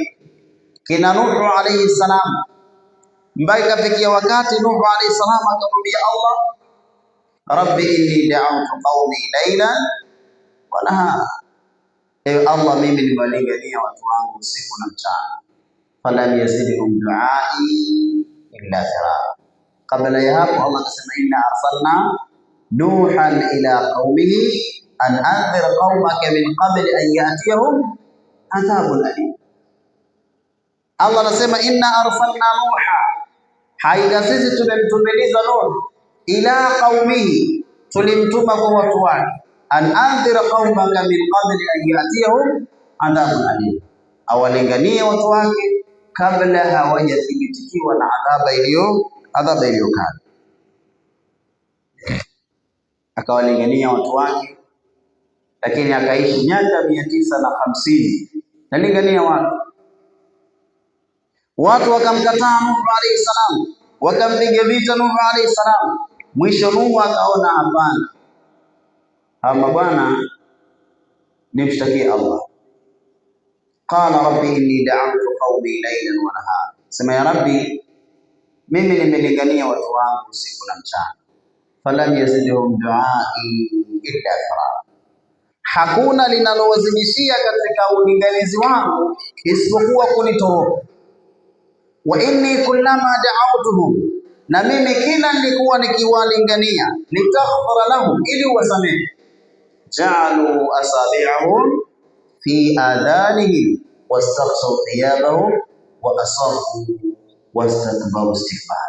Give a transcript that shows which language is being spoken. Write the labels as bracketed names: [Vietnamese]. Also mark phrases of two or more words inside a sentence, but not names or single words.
[Swahili] Kina Nuhu [Arabic] عليه السلام, [Swahili] mpaka ikafikia wakati Nuhu [Arabic] عليه السلام [Swahili] akamwambia Allah, [Arabic] رب إني دعوت قومي ليلا ونهارا, [Swahili] ewe Allah, mimi nimewalingania watu wangu usiku na mchana, [Arabic] فلم يزدهم دعائي إلا فرارا. [Swahili] Kabla ya hapo Allah akasema, [Arabic] إنا أرسلنا نوحا إلى قومه أن أنذر قومك من قبل أن يأتيهم عذاب أليم. [Swahili] Allah anasema [Arabic] إنا أرسلنا نوحا, [Swahili] Haida sisi tumemtumiliza Nuh [Arabic] إلى قومه, [Swahili] tulimtuma kwa watu wake, [Arabic] أن أنذر قومك من قبل أن يأتيهم عذاب أليم, [Swahili] awalinganie watu wake kabla hawajathibitikiwa na adhaba iliyokali. Akawalingania watu wake, lakini akaishi miaka 950 nalingania watu wakamkataa Nuh [Arabic] عليه السلام, [Swahili] wakampiga vita Nuh [Arabic] عليه السلام. [Swahili] Mwisho Nuh akaona hapana, ama bwana nimshtakie Allah. [Arabic] قال رب إني دعوت قومي ليلا ونهارا, [Swahili] sema ya rabbi, mimi nimelingania watu wangu usiku na mchana. [Arabic] فلم يزدهم دعائي إلا فرارا, [Swahili] hakuna linalowazidishia katika ulinganizi wangu isipokuwa kunitoroka. [Arabic] وإني كلما دعوتهم, [Swahili] na mimi kila nilikuwa nikiwalingania, [Arabic] لتغفر لهم, [Swahili] ili wasamehe, [Arabic] جعلوا أصابعهم في آذانهم واستغشوا ثيابهم وأصروا واستكبروا استكبارا.